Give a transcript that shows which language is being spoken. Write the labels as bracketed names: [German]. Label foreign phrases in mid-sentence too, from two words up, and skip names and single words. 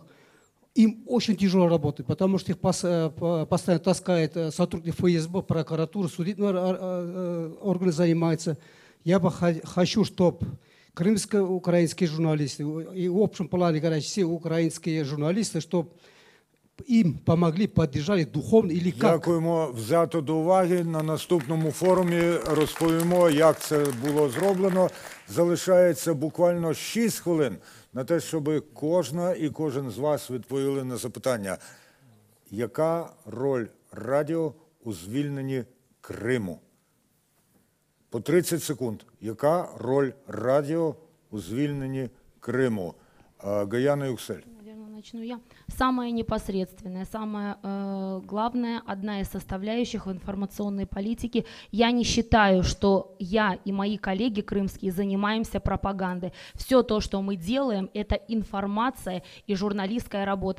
[Russian] Им очень тяжело работать, потому что их постоянно таскает сотрудник ФСБ, прокуратура, судебные органы занимаются. Я бы хочу, чтобы крымско-украинские журналисты и в общем плане, говоря, все украинские журналисты, чтобы им помогли, поддержали духовно или как. [Ukrainian] Дякуємо, взято до уваги. На наступному форумі розповімо, як це було зроблено. Залишається буквально 6 хвилин на те, щоб кожна і кожен з вас відповіли на запитання. Яка роль радіо у звільненні Криму? По 30 секунд. Яка роль радіо у звільненні Криму? Гаяна Юксель. [Russian] Начну я. Самое непосредственное, самое главное, одна из составляющих в информационной политике. Я не считаю, что я и мои коллеги крымские занимаемся пропагандой. Все то, что мы делаем, это информация и журналистская работа.